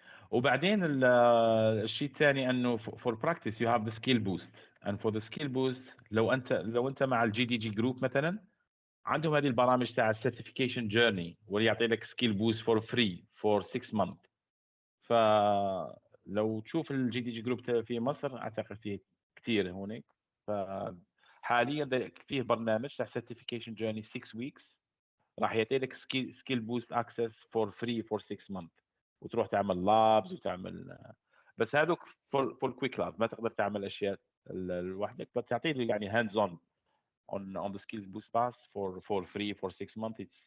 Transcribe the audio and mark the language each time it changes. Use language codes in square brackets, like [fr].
[en] وبعدين الشيء الثاني انه for practice you have the skill boost, and for the skill boost [ar] لو انت مع الجي دي جي جروب مثلا عندهم هذه البرامج تاع [en] certification journey [ar] واللي يعطي لك [en] skill boost for free for 6 months. [ar] فلو تشوف الجي دي جي جروب في مصر اعتقد فيه كثير هناك. فحاليا فيه برنامج تاع certification journey 6 weeks راح يعطي لك [en] skill boost access for free for 6 months [ar] وتروح تعمل لابز وتعمل بس هذوك for quick labs ما تقدر تعمل اشياء لوحدك. بس تعطي لي يعني [en] hands on the skills boost pass for free for 6 months.